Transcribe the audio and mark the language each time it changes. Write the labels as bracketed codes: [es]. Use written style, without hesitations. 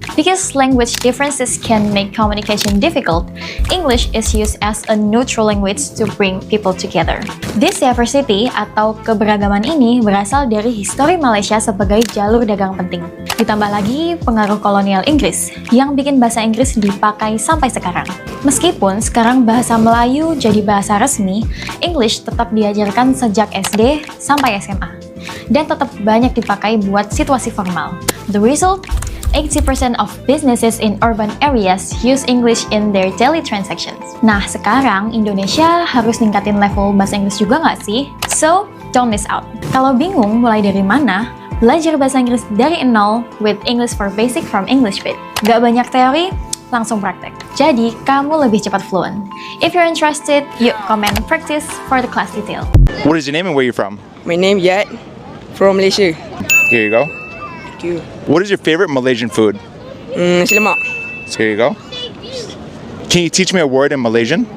[en] Because language differences can make communication difficult, English is used as a neutral language to bring people together. This diversity [id] atau keberagaman ini berasal dari histori Malaysia sebagai jalur dagang penting. Ditambah lagi pengaruh kolonial Inggris yang bikin bahasa Inggris dipakai sampai sekarang. Meskipun sekarang bahasa Melayu jadi bahasa resmi, English tetap diajarkan sejak SD sampai SMA dan tetap banyak dipakai buat situasi formal. [en] The result? 80% of businesses in urban areas use English in their daily transactions. [id] Nah, sekarang Indonesia harus ningkatin level bahasa Inggris juga nggak sih? [en] So, don't miss out. [id] Kalau bingung mulai dari mana, belajar bahasa Inggris dari nol with English for Basic from English Fit. Gak banyak teori, langsung praktek. Jadi, kamu lebih cepat fluent. [en] If you're interested, yuk comment and practice for the class detail. What is your name and where are you from? My name Yat, from Malaysia. Here you go. Thank you. What is your favorite Malaysian food? Nasi lemak. So here you go. Can you teach me a word in Malaysian?